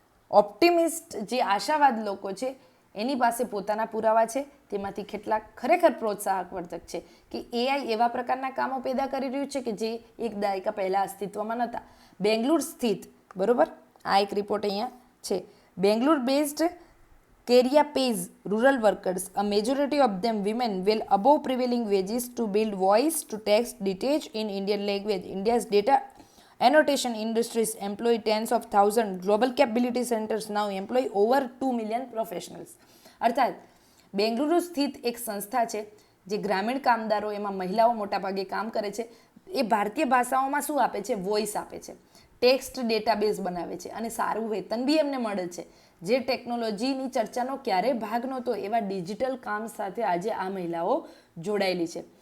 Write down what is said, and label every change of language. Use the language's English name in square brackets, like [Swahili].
[Gujarati] ઓપ્ટિમિસ્ટ જે આશાવાદ લોકો છે એની પાસે પોતાના પુરાવા છે, તેમાંથી કેટલાક ખરેખર પ્રોત્સાહક વર્ધક છે કે એઆઈ એવા પ્રકારના કામો પેદા કરી રહ્યું છે કે જે એક દાયકા પહેલાં અસ્તિત્વમાં નહોતા. બેંગ્લુર સ્થિત, બરાબર, આ એક રિપોર્ટ અહીંયા છે, Bengaluru based [English] Career pays rural workers, a majority of them women, well above prevailing wages to build voice to text detach in Indian language. India's data annotation industries employ tens of thousands. Global capability centers now employ over 2 million professionals. [Gujarati] અર્થાત બેંગલુરુ સ્થિત એક સંસ્થા છે જે ગ્રામીણ કામદારો, એમાં મહિલાઓ મોટાભાગે કામ કરે છે, એ ભારતીય ભાષાઓમાં શું આપે છે? વોઇસ આપે છે, ટેક્સ્ટ ડેટાબેઝ બનાવે છે અને સારું વેતન બી એમને મળે છે. જે ટેકનોલોજીની ચર્ચાનો ક્યારેય ભાગ નહોતો એવા ડિજિટલ કામ સાથે આજે આ મહિલાઓ જોડાયેલી છે.